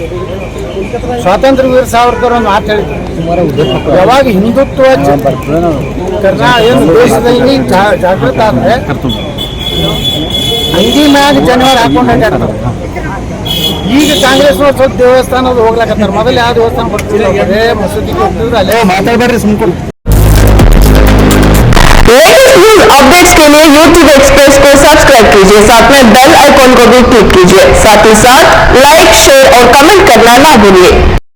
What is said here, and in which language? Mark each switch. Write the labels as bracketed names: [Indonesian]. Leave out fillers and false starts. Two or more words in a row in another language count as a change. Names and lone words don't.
[Kannada] ಸ್ವಾತಂತ್ರ್ಯ ವೀರ ಸಾವರ್ಕರ್ ಒಂದು ಮಾತು ಹೇಳಿದ್ರು, ಯಾವಾಗ ಹಿಂದುತ್ವ ದೇಶದಲ್ಲಿ ಜಾಗೃತ ಆದರೆ ಅಂಗಿ ಮ್ಯಾಗ ಜನವರ ಹಾಕೊಂಡು ಅಡ್ಡಾಡ್ತಾರೆ. ಈಗ ಕಾಂಗ್ರೆಸ್ನವ್ರು ಸ್ವಲ್ಪ ದೇವಸ್ಥಾನದ ಹೋಗ್ಲಾಕತ್ತಾರೆ. ಮೊದಲು ಯಾವ ದೇವಸ್ಥಾನ ಬರ್ತಿಲ್ಲ, ಅದೇ ಮಸೂದಿಗೆ ಹೋಗ್ತಿದ್ರು. ಅಲ್ಲೇ ಮಾತಾಡ್ಬೇಡ್ರಿ ಸುಮ್ಕೊಂಡು. [Hindi] अपडेट्स के लिए YouTube एक्सप्रेस को सब्सक्राइब कीजिए, साथ में बेल आइकॉन को भी क्लिक कीजिए। साथ ही साथ लाइक, शेयर और कमेंट करना ना भूलिए।